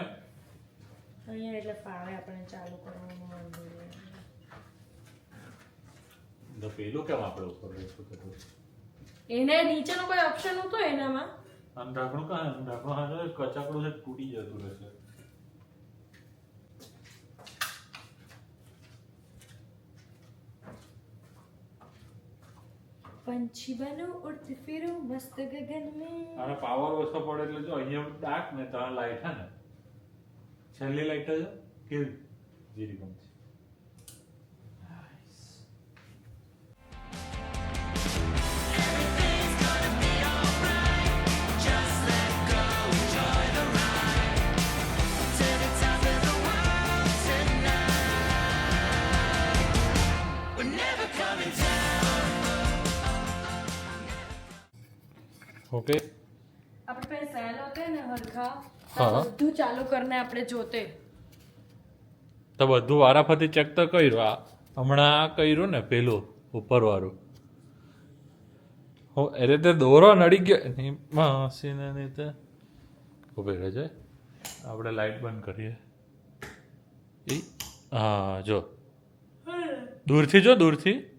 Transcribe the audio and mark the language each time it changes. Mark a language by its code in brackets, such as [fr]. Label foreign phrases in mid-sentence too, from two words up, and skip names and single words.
[gu] અહીંયા એટલે ફાવે આપણે ચાલુ કરવાનું વાંધો નહીં. તો પેલું કેમ આપણે ઉપર રહીશું કીધું એને નીચેનો કોઈ ઓપ્શન નહોતો એનામાં આમ ઢાંકણું કાં ઢાંકણું હા કચાકડું છે તૂટી જતું રહેશે [hi] पंछी बनो उड़ते फिरो मस्त गगन में [gu] આનો પાવર ઓછો પડે એટલે જો અહીંયા ડાર્ક ને ત્યાં લાઈટ હે ને છેલ્લી લાઈટ જ કેવી જીરી ગમ છે [en] To the top of the world tonight. We're never coming down. [gu] ઓકે આપણે પાસે સેલ હોતે ને હરખા હા. બધું ચાલુ કરીને આપણે જોતે તો બધું વારાફરતી ચેક તો કર્યું આ હમણાં આ કર્યું ને પેલું ઉપરવાળું હો એ રીતે દોરો નડી ગયો નહીં માસીને નહીં તે ઉભી રહેજે આપણે લાઈટ બંધ કરીએ એ હા જો દૂરથી જો દૂરથી